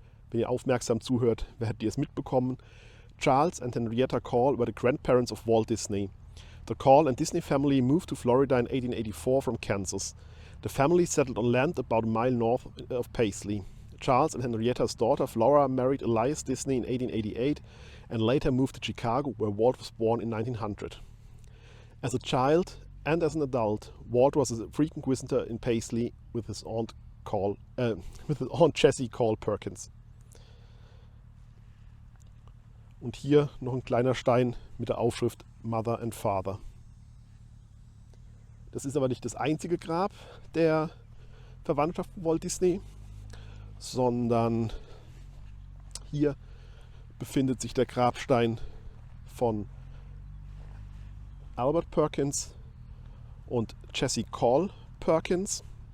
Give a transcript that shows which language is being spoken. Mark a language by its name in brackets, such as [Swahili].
[German] Wenn ihr aufmerksam zuhört, werdet ihr es mitbekommen. [English] Charles and Henrietta Call were the grandparents of Walt Disney. The Call and Disney family moved to Florida in 1884 from Kansas. The family settled on land about a mile north of Paisley. Charles and Henrietta's daughter Flora married Elias Disney in 1888 and later moved to Chicago, where Walt was born in 1900. As a child and as an adult, Walt was a frequent visitor in Paisley with his aunt Jessie Call Perkins. [German] Und hier noch ein kleiner Stein mit der Aufschrift [English] Mother and Father. [German] Das ist aber nicht das einzige Grab der Verwandtschaft von Walt Disney, sondern hier befindet sich der Grabstein von Albert Perkins und Jessie Call Perkins.